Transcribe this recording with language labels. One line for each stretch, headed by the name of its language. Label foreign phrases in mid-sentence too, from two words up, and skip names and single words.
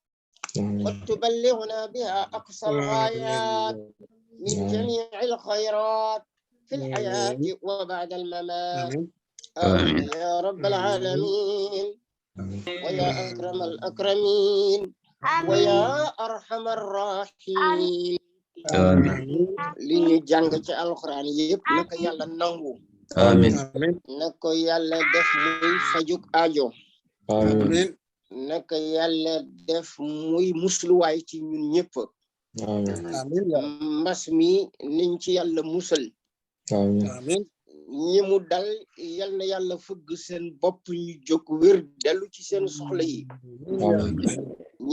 Arabic: وتبلغنا بها أقصى الغايات من جميع الخيرات في الحياة وبعد الممات آمين يا رب العالمين ويا أكرم الأكرمين ويا أرحم الراحمين
Wolof: li ñu jàng ci alxuraan yëpp naka yàlla nangu amiin naka yàlla def muy fajuk aajo amiin naka yàlla def muy musluwaay ci ñun ñëpp amiin mbas mi niñ ci yàlla musal amiin ñi mu dal yal na yàlla fëgg seen bopp ñu jóg wér dellu ci seen soxla yi ñi